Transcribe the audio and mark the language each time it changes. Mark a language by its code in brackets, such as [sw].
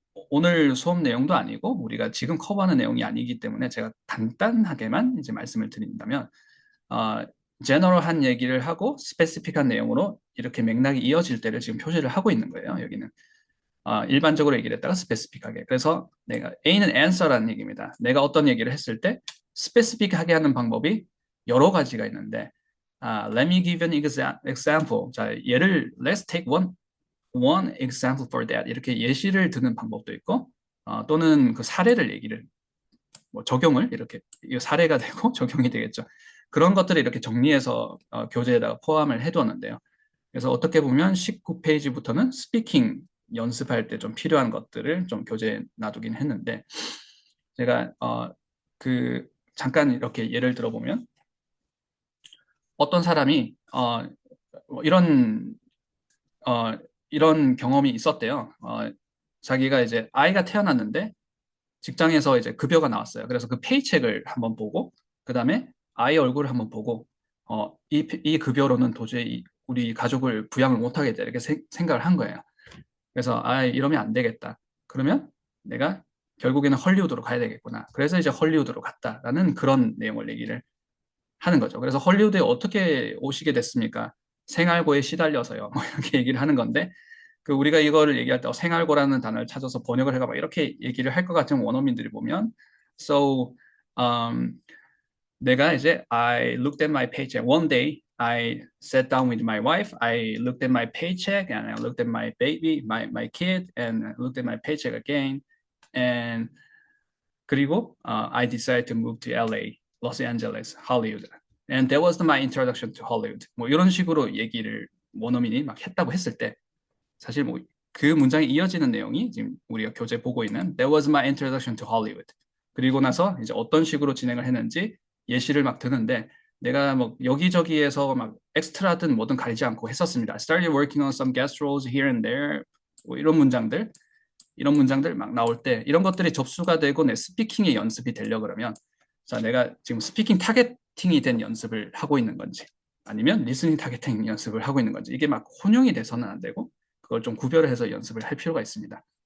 [ko] 오늘 수업 내용도 아니고 우리가 지금 커버하는 내용이 아니기 때문에 제가 간단하게만 이제 말씀을 드린다면 어, 제너럴한 얘기를 하고 스페시픽한 내용으로 이렇게 맥락이 이어질 때를 지금 표시를 하고 있는 거예요. 여기는 일반적으로 얘기를 했다가 스페시픽하게. 그래서 내가 A는 answer라는 얘기입니다. 내가 어떤 얘기를 했을 때 스페시픽하게 하는 방법이 여러 가지가 있는데 [en] let me give an example. [ko] 자, 예를 [en] let's take one example for that. [ko] 이렇게 예시를 드는 방법도 있고 또는 그 사례를 얘기를 뭐 적용을 이렇게 이 사례가 되고 적용이 되겠죠. 그런 것들을 이렇게 정리해서 교재에다가 포함을 해두었는데요. 그래서 어떻게 보면 19페이지부터는 스피킹 연습할 때 좀 필요한 것들을 좀 교재에 놔두긴 했는데 제가 그 잠깐 이렇게 예를 들어보면 어떤 사람이 뭐 이런 경험이 있었대요. 자기가 이제 아이가 태어났는데 직장에서 이제 급여가 나왔어요. 그래서 그 페이첵을 한번 보고 그 다음에 아이 얼굴을 한번 보고 이 급여로는 도저히 우리 가족을 부양을 못하겠다 이렇게 생각을 한 거예요. 그래서 이러면 안 되겠다. 그러면 내가 결국에는 헐리우드로 가야 되겠구나. 그래서 이제 헐리우드로 갔다라는 그런 내용을 얘기를 하는 거죠. 그래서 헐리우드에 어떻게 오시게 됐습니까? 생활고에 시달려서요. 뭐 이렇게 얘기를 하는 건데 그 우리가 이거를 얘기할 때 생활고라는 단어를 찾아서 번역을 해가 막 이렇게 얘기를 할 것 같은 원어민들이 보면 [en] so [ko] 내가 이제 [en] I looked at my paycheck one day I sat down with my wife I looked at my paycheck and I looked at my baby my kid and I looked at my paycheck again and [ko] 그리고 [en] I decided to move to LA Los Angeles Hollywood and that was my introduction to Hollywood [ko] 뭐 이런 식으로 얘기를 원어민이 막 했다고 했을 때 사실 뭐 그 문장이 이어지는 내용이 지금 우리가 교재 보고 있는 [en] That was my introduction to Hollywood. [ko] 그리고 나서 이제 어떤 식으로 진행을 했는지 예시를 막 드는데 내가 뭐 여기저기에서 막 엑스트라든 뭐든 가리지 않고 했었습니다. [en] I started working on some guest roles here and there. [ko] 뭐 이런 문장들 막 나올 때 이런 것들이 접수가 되고 내 스피킹의 연습이 되려 그러면 자 내가 지금 스피킹 타겟팅이 된 연습을 하고 있는 건지 아니면 리스닝 타겟팅 연습을 하고 있는 건지 이게 막 혼용이 돼서는 안 되고 그걸 좀 구별을 해서 연습을 할 필요가 있습니다.